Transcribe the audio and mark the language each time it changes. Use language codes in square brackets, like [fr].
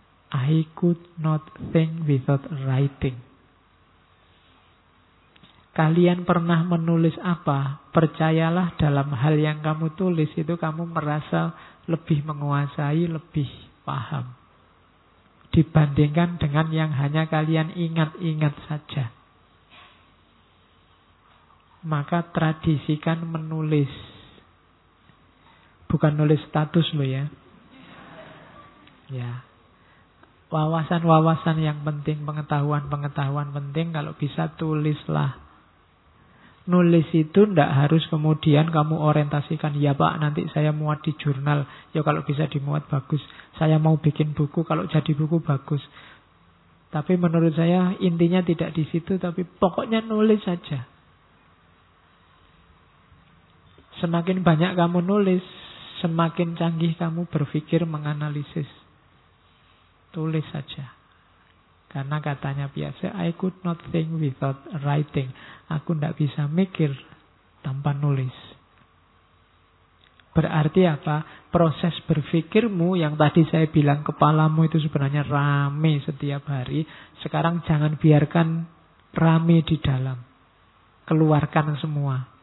[en] I could not think without writing. [id] Kalian pernah menulis apa? Percayalah dalam hal yang kamu tulis itu kamu merasa lebih menguasai, lebih paham. Dibandingkan dengan yang hanya kalian ingat-ingat saja. Maka tradisikan menulis. Bukan nulis status lo ya. Ya. Wawasan-wawasan yang penting, pengetahuan-pengetahuan penting, kalau bisa tulislah. Nulis itu ndak harus kemudian kamu orientasikan, ya Pak, nanti saya muat di jurnal. Ya kalau bisa dimuat bagus. Saya mau bikin buku, kalau jadi buku bagus. Tapi menurut saya intinya tidak di situ, tapi pokoknya nulis saja. Semakin banyak kamu nulis, semakin canggih kamu berpikir menganalisis. Tulis saja. Karena katanya biasa, I could not think without writing. Aku tidak bisa mikir tanpa nulis. Berarti apa? Proses berpikirmu yang tadi saya bilang kepalamu itu sebenarnya rame setiap hari. Sekarang jangan biarkan rame di dalam. Keluarkan semua.